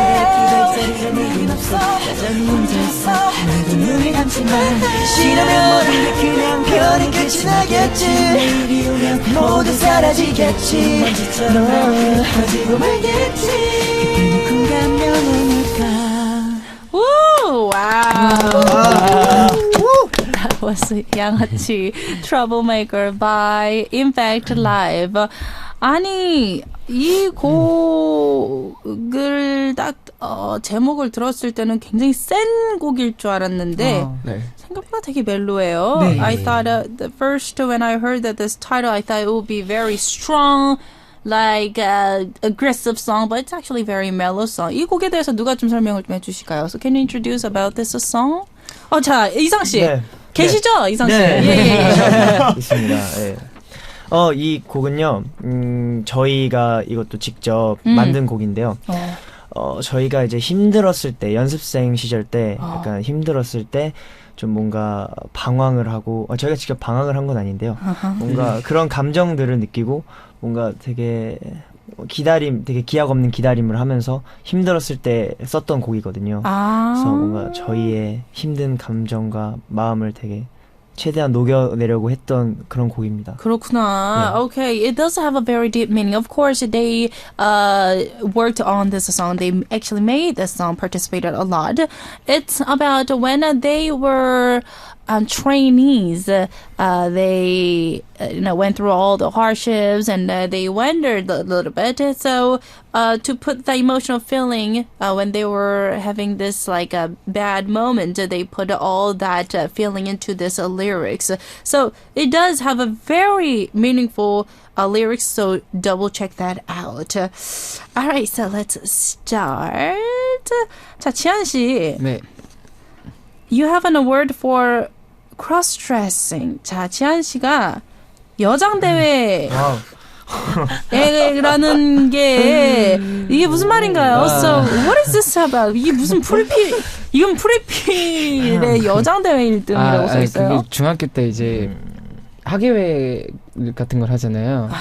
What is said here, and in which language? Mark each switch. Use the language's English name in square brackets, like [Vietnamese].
[Korean] 기댈 자리가 내겐 없어 여전히 혼자서 나도 눈을 감지만 싫으면 모든 게 그냥 별이 끝이 나겠지 내일이 오면 모두 사라지겠지 먼지처럼 날 퍼지고 말겠지 그때 누군가면 오니까 [English] Woo! Wow. That was 양아치 Troublemaker by IMFACT Live. [Korean] 아니 이 곡을 딱 제목을 들었을 때는 굉장히 센 곡일 줄 알았는데 네. 생각보다 되게 멜로해요. 네. [English] I thought the first when I heard that this title, I thought it would be very strong. Like aggressive song, but it's actually very mellow song. [Korean] 이 곡에 대해서 누가 좀 설명을 좀 해주실까요? [English] So can you introduce about this song? [Korean] 자 이상 씨 네. 계시죠? 이상 씨. 네. 예. 있습니다. 예. 이 곡은요, 저희가 이것도 직접 만든 곡인데요. 저희가 이제 힘들었을 때, 연습생 시절 때, 약간 힘들었을 때, 좀 뭔가 방황을 하고, 저희가 직접 방황을 한 건 아닌데요. 뭔가 그런 감정들을 느끼고, 뭔가 되게 되게 기약 없는 기다림을 하면서 힘들었을 때 썼던 곡이거든요. 그래서 뭔가 저희의 힘든 감정과 마음을 되게 최대한 녹여내려고 했던 그런 곡입니다. 그렇구나. [English] Yeah. Okay, it does have a very deep meaning. Of course, they worked on this song. They actually made this song, participated a lot. It's about when they were trainees. They went through all the hardships and they wandered a little bit. So to put the emotional feeling when they were having this like a bad moment, they put all that feeling into this lyrics. So it does have a very meaningful lyrics. So double check that out. All right, so let's start. [Korean] 자, 지한 씨. 네. [English] You have an award for cross-dressing. [Korean] 자, 지한 씨가 여장대회 라는 게 이게 무슨 말인가요? [English] So, what is this about? [Korean] 이게 무슨 이건 프리필의 여장대회 1등이라고 써 있어요. 그게 중학교 때 이제 학예회 같은 걸 하잖아요.